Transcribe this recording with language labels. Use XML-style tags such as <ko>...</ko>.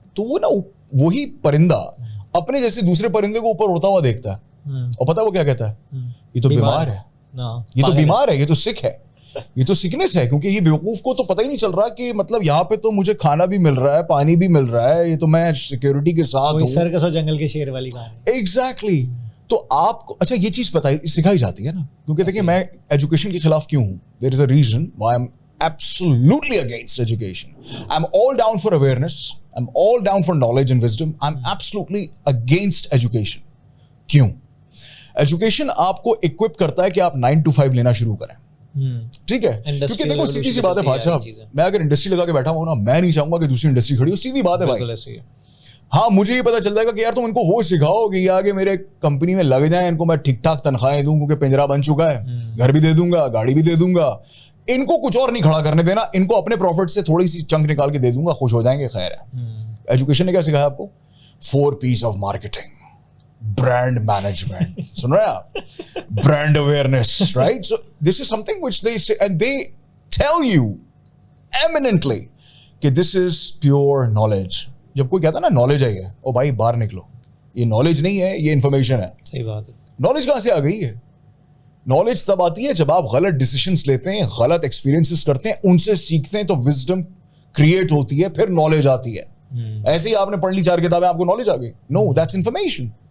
<ur>تو وہ نا وہی پرندہ اپنے جیسے دوسرے پرندے کو اوپر اڑتا ہوا دیکھتا ہے, اور پتہ وہ کیا کہتا ہے, یہ تو بیمار ہے, یہ تو بیمار ہے, یہ تو سک ہے, یہ تو سکنس ہے, کیونکہ یہ بیوقوف کو تو پتہ ہی نہیں چل رہا کہ مطلب یہاں پہ تو مجھے کھانا بھی مل رہا ہے, پانی بھی مل رہا ہے, یہ تو میں سیکورٹی کے ساتھ ہوں. سرکس اور جنگل کے شیر والی کہانی. ایگزیکٹلی. تو آپ کو اچھا یہ چیز سکھائی جاتی ہے نا, کیونکہ دیکھیں میں ایجوکیشن کے خلاف کیوں ہوں.</ur> <en>There is a reason why I'm absolutely against education. I'm all down for awareness. I'm all down for knowledge and wisdom. I'm absolutely against education.</en> <ur>کیوں؟ ایجوکیشن آپ کو equip کرتا ہے کہ آپ 9 to 5 لینا شروع کریں. ٹھیک ہے, کیونکہ دیکھو سیدھی سی بات ہے فاضل صاحب, میں اگر انڈسٹری لگا کے بیٹھا ہوں نا, میں نہیں چاہوں گا کہ دوسری انڈسٹری کھڑی ہو. سیدھی بات ہے بھائی. ہاں مجھے یہ پتا چل جائے گا کہ یار تم ان کو وہ سکھاؤ کہ یہ آگے میرے کمپنی میں لگ جائیں, ان کو میں ٹھیک ٹھاک تنخواہیں دوں, کیونکہ پنجرا بن چکا ہے, گھر بھی دے دوں گا, گاڑی بھی دے دوں گا, ان کو کچھ اور نہیں کھڑا کرنے دینا, ان کو اپنے پروفٹ سے تھوڑی سی چنک نکال کے دے دوں گا, خوش ہو جائیں گے. خیر ہے. ایجوکیشن نے کیا سکھایا آپ کو؟ 4 P's of marketing, brand management, سن رہے ہیں آپ, brand awareness, right.</ur> <en>so this is something which they say and they tell you eminently</en> <ur>کہ</ur> <en>This is pure knowledge.</en> <ur>جب کوئی کہتا ہے نا نالج ہے یہ, او بھائی باہر نکلو, یہ نالج نہیں ہے, یہ انفارمیشن ہے. صحیح بات ہے. نالج کہاں سے آ گئی ہے؟ نالج تب آتی ہے جب آپ غلط ڈیسیشنس لیتے ہیں, غلط ایکسپیرینسز کرتے ہیں, ان سے سیکھتے ہیں, تو وزڈم کریٹ ہوتی ہے, پھر نالج آتی ہے. ایسے ہی آپ نے پڑھ لی 4 کتابیں, آپ کو نالج آ گئی؟</ur> <en>No, that's information.</en>